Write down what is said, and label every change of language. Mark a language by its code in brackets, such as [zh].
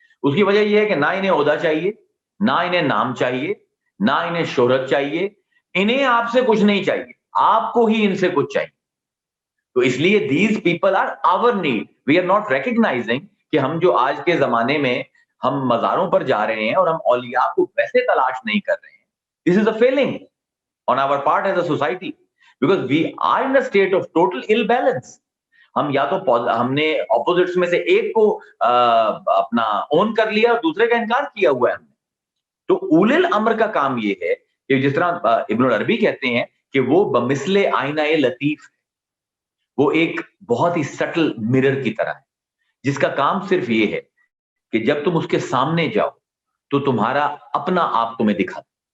[ur] اس کی وجہ یہ ہے کہ نہ انہیں عہدہ چاہیے، نہ انہیں نام چاہیے، نہ انہیں شہرت چاہیے. انہیں آپ سے کچھ نہیں چاہیے، آپ کو ہی ان سے کچھ چاہیے. تو اس لیے [en] These people are our need. We are not recognising [ur] کہ ہم جو آج کے زمانے میں ہم مزاروں پر جا رہے ہیں اور ہم اولیاء کو ویسے تلاش نہیں کر رہے ہیں. [en] This is a failing on our part as a society because we are in a state of total ill balance. [ur] ہم یا تو ہم نے اپوزٹس میں سے ایک کو اپنا اون کر لیا اور دوسرے کا انکار کیا ہوا ہے ہم نے. تو اولے الامر کا کام یہ ہے کہ جس طرح ابن العربی کہتے ہیں کہ وہ بمثل آئینہ لطیف ہے. وہ ایک بہت ہی سٹل مرر کی طرح ہے جس کا کام صرف یہ ہے کہ جب تم اس کے سامنے جاؤ تو تمہارا اپنا آپ تمہیں دکھاتا.